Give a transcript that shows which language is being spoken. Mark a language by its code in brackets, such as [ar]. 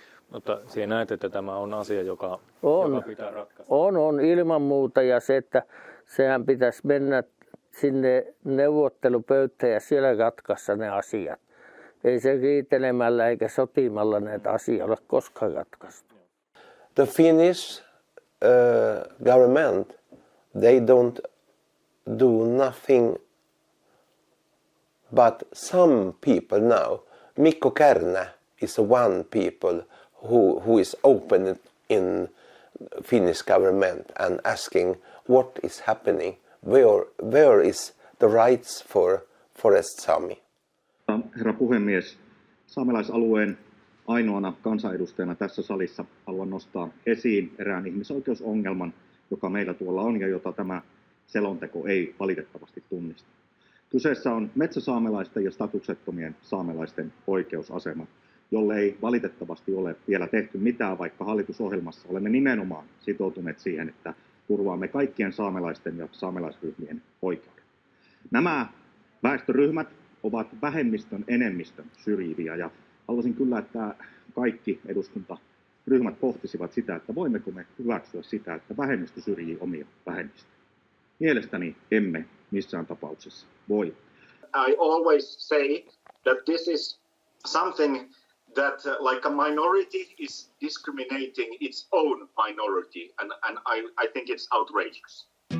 [fi] Mutta sinä näet, että tämä on asia, joka pitää ratkaista. On ilman muuta, ja se, että sehän pitäisi mennä sinne neuvottelupöytään ja siellä ratkaista ne asiat. Ei se riitelemällä eikä sotimalla näitä asioita ole koskaan ratkaistu. [en] The Finnish government, they don't do nothing, but some people now, Mikko Kärnä is one people who is open in Finnish government and asking what is happening, where is the rights for forest Sami. [fi] Herra puhemies, saamelaisalueen ainoana kansanedustajana tässä salissa haluan nostaa esiin erään ihmisoikeusongelman, joka meillä tuolla on ja jota tämä selonteko ei valitettavasti tunnista. Kyseessä on metsäsaamelaisten ja statuksettomien saamelaisten oikeusasema, jolle ei valitettavasti ole vielä tehty mitään, vaikka hallitusohjelmassa olemme nimenomaan sitoutuneet siihen, että turvaamme kaikkien saamelaisten ja saamelaisryhmien oikeuden. Nämä väestöryhmät ovat vähemmistön enemmistön syrjiviä ja haluaisin kyllä, että kaikki eduskuntaryhmät pohtisivat sitä, että voimmeko me hyväksyä sitä, että vähemmistö syrjii omia vähemmistöjä. Mielestäni emme missään tapauksessa voi. [en] I always say that this is something that like a minority is discriminating its own minority and I think it's outrageous.